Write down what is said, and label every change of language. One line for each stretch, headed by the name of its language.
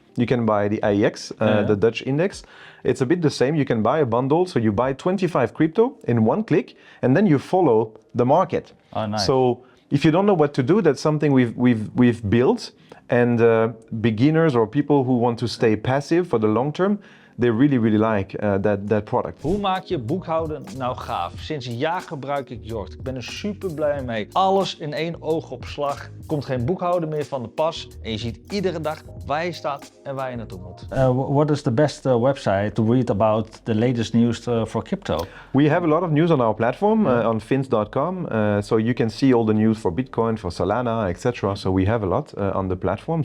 English: You can buy the AEX, the Dutch index. It's a bit the same. You can buy a bundle, so you buy 25 crypto in one click, and then you follow the market. Oh, nice. So if you don't know what to do, that's something we've built. And beginners or people who want to stay passive for the long term, they really like that product.
Dutch: Hoe maak je boekhouden nou gaaf? Sinds een jaar gebruik ik Jort. Ik ben er super blij mee. Alles in één oogopslag. Komt geen boekhouden meer van de pas. En je ziet iedere dag waar je staat en waar je naartoe moet.
English: What is the best website to read about the latest news for crypto? We have a lot of news on our platform, on finst.com. So you can see all the news for Bitcoin, for Solana, etc. So we have a lot on the platform.